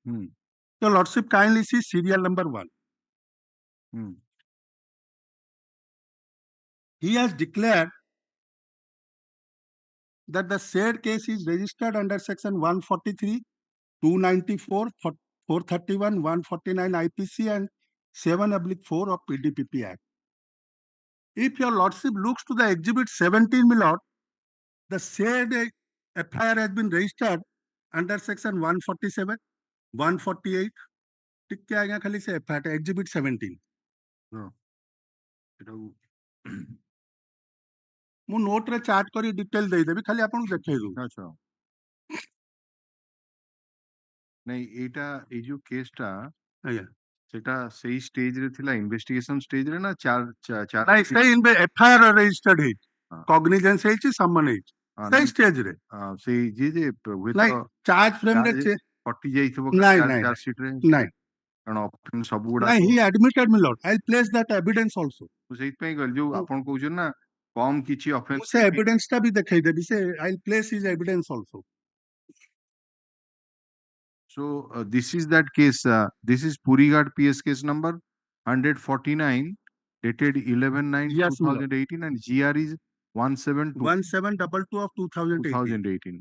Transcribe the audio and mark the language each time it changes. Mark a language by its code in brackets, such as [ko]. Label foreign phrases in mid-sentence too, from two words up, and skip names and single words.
[en] So, Lordship, kindly see serial number 1. He has declared that the said case is registered under section 143, 294, 431, 149 IPC and 7/4 of PDPP Act. If your lordship looks to the exhibit 17, my lord, the said FIR has been registered under section 147, 148. [or] ଟିକେ ଆଜ୍ଞା ଖାଲି ସେ [en] FIR exhibit 17. [or] ମୁଁ ନୋଟ ରେ ଚାର୍ଟ କରି ଡିଟେଲ ଦେଇଦେବି ଖାଲି ଆପଣଙ୍କୁ ଦେଖେଇ ଦઉં। ଆଚ୍ଛା ନାଇଁ ଏଇଟା ଏଇ ଯୋଉ କେସଟା ଆଜ୍ଞା ସେଟା ସେଇ ସ୍ଟେଜ ରେ ଥିଲା [en] investigation stage [or] ରେ ନା ନାଇଁ ସେଇ FIR ରେଜିଷ୍ଟର୍ଡ ହେଇଛି କଗ୍ନିଜେନ୍ସ ହେଇଛି ସମନ ହେଇଛି ସେଇ ସ୍ଟେଜ ରେ ସେଇ ଯେ ନାଇଁ [en] charge frame [or] ରେ କଟି ଯାଇଥିବ [en] charge sheet [or] ରେ ନାଇଁ କାରଣ ଅଫେନ୍ସ ସବୁ ଗୁଡା [en] ନାଇଁ he admitted my lord I'll place that evidence also [or] ମୁଁ ସେଇଥିପାଇଁ କହିଲି ଯୋଉ ଆପଣ କହୁଛନ୍ତି ନା କମ କିଛି ମୁଁ ଅଫେନ୍ସ ସେ ଏଭିଡେନ୍ସ ଟା ବି ଦେଖେଇଦେବି ସେ [en] I'll place his evidence also. So this is that case. This is Purighat PS case number 149 dated 11/9/2018 and GR is 1722 of 2018.